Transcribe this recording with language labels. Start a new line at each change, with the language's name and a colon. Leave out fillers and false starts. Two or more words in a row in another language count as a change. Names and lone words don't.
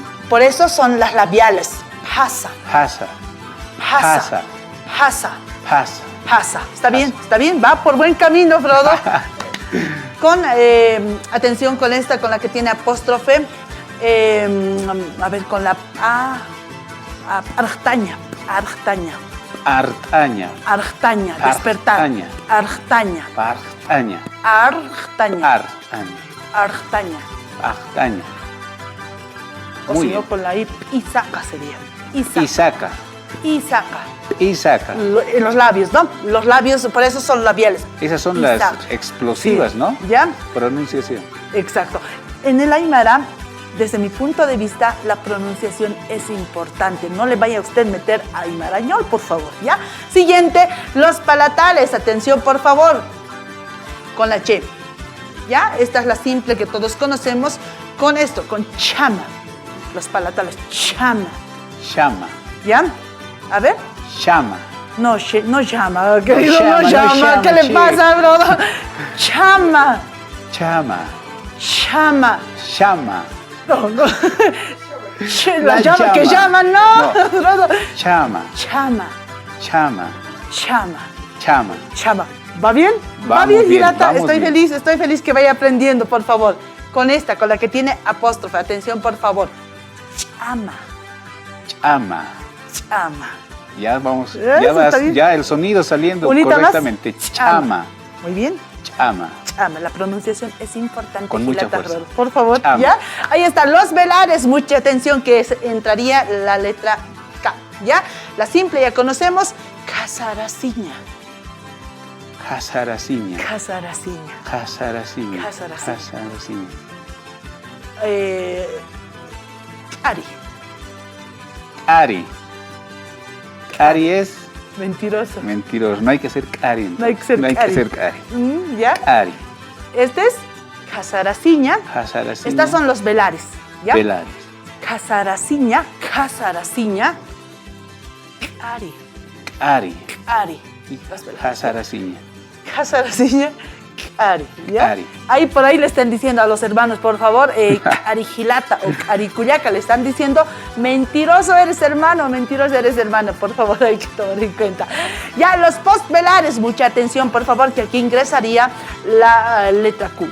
Spanish: Por eso son las labiales. Pasa. Pasa. Pasa. Pasa. Pasa. Pasa. ¿Está bien? ¿Está bien? Va por buen camino, Frodo. Con, atención con esta, con la que tiene apóstrofe. A ver, con la A. Artaña. Artaña. Artaña. Artaña. Despertar. Artaña. Artaña. Artaña. Artaña. Artaña. Artaña. Artaña. O Muy si no, bien. con la I, Isaca sería. Isaca. Isaca. Isaca. Isaca. En los labios, ¿no? Los labios, por eso son labiales. Esas son Isaca. las explosivas, Sí. ¿no? ¿Ya? Pronunciación. Exacto. En el aymara, desde mi punto de vista, la pronunciación es importante. No le vaya a usted meter aymarañol, por favor, ¿ya? Siguiente, los palatales. Atención, por favor. Con la che. ¿Ya? Esta es la simple que todos conocemos. Con esto, con chama. Los palatales, chama. Llama. ¿Ya? A ver. Llama. No, no llama, querido, llama, no no llama. llama, ¿Qué le che. pasa, bro? Chama. Chama. Chama. Llama. No, no. Che, la La llama que llama. llama, no. No. Chama. Chama. Chama. Chama. Chama. Chama. ¿Va bien? Vamos bien, bien, Girata. vamos Estoy bien. feliz que vaya aprendiendo, por favor. Con esta, con la que tiene apóstrofe. Atención, por favor. Chama. Chama. Chama. Ya vamos. Eso está bien. Ya el sonido saliendo Unita más. correctamente. Chama. Muy bien. Chama. Chama, la pronunciación es importante. Con mucha Gilata fuerza. Herrero. Por favor, Chama. ¿ya? Ahí están los velares, mucha atención que entraría la letra K, ¿ya? La simple ya conocemos, casaraciña. Casaraciña. Casaraciña. Casaraciña. Casaraciña. Casaraciña. Ari. Ari. Ari es Mentiroso. mentiroso. No hay que ser Ari. No hay que ser No hay Ari. que ser Ari. ¿Ya? Ari. Este es casaraciña. Casaraciña. Estas son los velares, ¿ya? Velares.
Aymara: Casaraciña. Casaraciña. Ari.
Spanish: Ari. Ari. Y Los velares. Casaraciña.
Aymara: Casaraciña, Cari,
Spanish: ¿ya? Cari. Ahí por ahí le están diciendo a los hermanos, por favor, Carigilata o Caricuyaca, le están diciendo, mentiroso eres hermano, por favor, hay que tomar en cuenta. Ya, los postvelares, mucha atención, por favor, que aquí ingresaría la letra Q.